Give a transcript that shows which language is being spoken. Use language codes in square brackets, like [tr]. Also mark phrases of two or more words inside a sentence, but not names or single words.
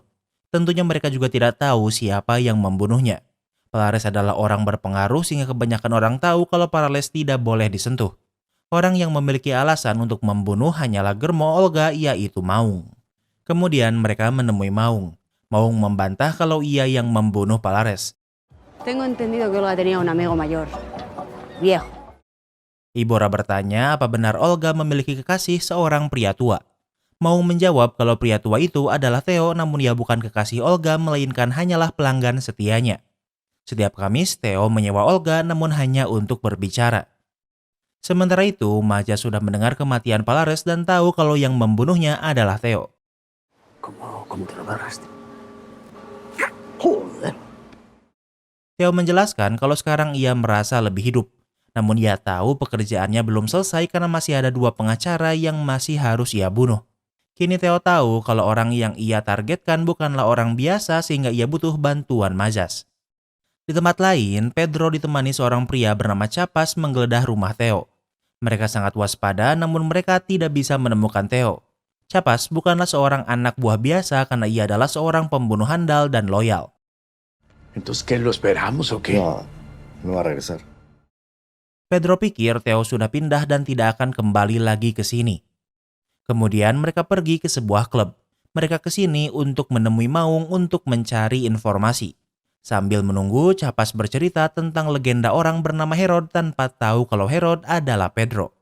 [id] Tentunya mereka juga tidak tahu siapa yang membunuhnya. Palares adalah orang berpengaruh sehingga kebanyakan orang tahu kalau Palares tidak boleh disentuh. Orang yang memiliki alasan untuk membunuh hanyalah Germo Olga, yaitu Maung. Kemudian mereka menemui Maung. Maung membantah kalau ia yang membunuh Palares. [es] Tengo entendido que Olga tenía un amigo mayor, viejo. [id] Ibora bertanya apa benar Olga memiliki kekasih seorang pria tua. Maung menjawab kalau pria tua itu adalah Theo, namun ia bukan kekasih Olga melainkan hanyalah pelanggan setianya. Setiap Kamis, Theo menyewa Olga namun hanya untuk berbicara. Sementara itu, Maja sudah mendengar kematian Palares dan tahu kalau yang membunuhnya adalah Theo. [es] ¿Cómo te lo agarraste? [id] Theo menjelaskan kalau sekarang ia merasa lebih hidup. Namun ia tahu pekerjaannya belum selesai karena masih ada 2 pengacara yang masih harus ia bunuh. Kini Theo tahu kalau orang yang ia targetkan bukanlah orang biasa sehingga ia butuh bantuan Mazas. Di tempat lain, Pedro ditemani seorang pria bernama Chapas menggeledah rumah Theo. Mereka sangat waspada namun mereka tidak bisa menemukan Theo. Chapas bukanlah seorang anak buah biasa karena ia adalah seorang pembunuh handal dan loyal. [es] Entonces, ¿qué lo esperamos o qué? No va a regresar. [id] Pedro pikir Theo sudah pindah dan tidak akan kembali lagi ke sini. Kemudian mereka pergi ke sebuah klub. Mereka ke sini untuk menemui Maung untuk mencari informasi. Sambil menunggu, Chapas bercerita tentang legenda orang bernama Herod tanpa tahu kalau Herod adalah Pedro.